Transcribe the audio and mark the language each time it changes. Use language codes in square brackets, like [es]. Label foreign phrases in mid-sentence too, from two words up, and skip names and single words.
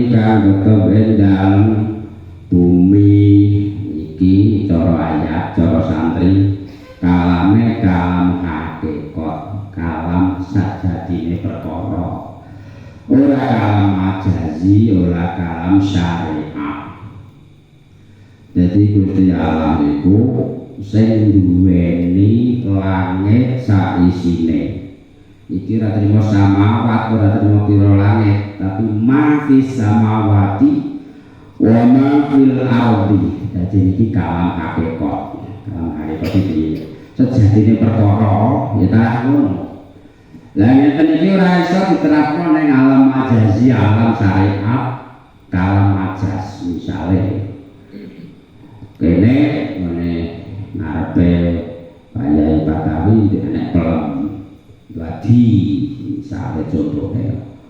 [jv] kang tetep ing dalem bumi iki cara ayat cara santri kalame kalam hakikat kalam sajadine perkara ora kalam majazi ora kalam syariat jadi Gusti Allah iku sing duweni langit saisine iki ora trimo samawat ora trimo pira langit tapi [ar] ma fis samawati wa ma fil ardi [jv] dadi iki kalam hakikat kalam hakikat iki sejatine perkara ya ta ngono lah ngeten iki ora iso diterapno ning alam majazi alam syariat kalam majaz misale kene ngene ngarepe Pak Batawi nek pelem dadi misale contohnya